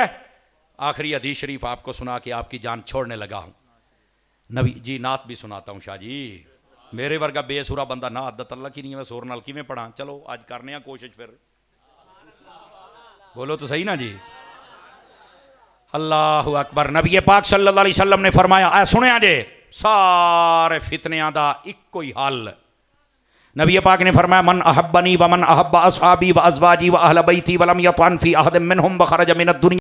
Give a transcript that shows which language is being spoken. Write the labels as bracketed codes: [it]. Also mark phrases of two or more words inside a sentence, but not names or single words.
[ur] آخری حدیث شریف آپ کو سنا کے آپ کی جان چھوڑنے لگا ہوں. نبی جی نعت بھی سناتا ہوں. [pa] ਸ਼ਾਹ ਜੀ ਮੇਰੇ ਵਰਗਾ ਬੇਸੁਰਾ ਬੰਦਾ ਨਾ ਅੱਦਤ ਅੱਲਾਹ ਕੀ ਨਹੀਂ ਹੈ, ਮੈਂ ਸੁਰ ਨਾਲ ਕਿਵੇਂ ਪੜ੍ਹਾਂ? ਚਲੋ ਅੱਜ ਕਰਨੇ ਆਂ ਕੋਸ਼ਿਸ਼, ਫਿਰ ਬੋਲੋ ਤੋ ਸਹੀ ਨਾ ਜੀ। [ar] الله أكبر. [pa] ਨਬੀ ਪਾਕ [ar] صلى الله عليه وسلم [pa] ਨੇ ਫ਼ਰਮਾਇਆ, ਐ ਸੁਣਿਆ ਜੇ ਸਾਰੇ ਫ਼ਿਤਨਿਆਂ ਦਾ ਇੱਕੋ ਹੀ ਹੱਲ। ਨਬੀ ਪਾਕ ਨੇ ਫ਼ਰਮਾਇਆ, [ar] من أحبني ومن أحب أصحابي وأزواجي وأهل بيتي ولم يطعن في أحد منهم وخرج من دنيا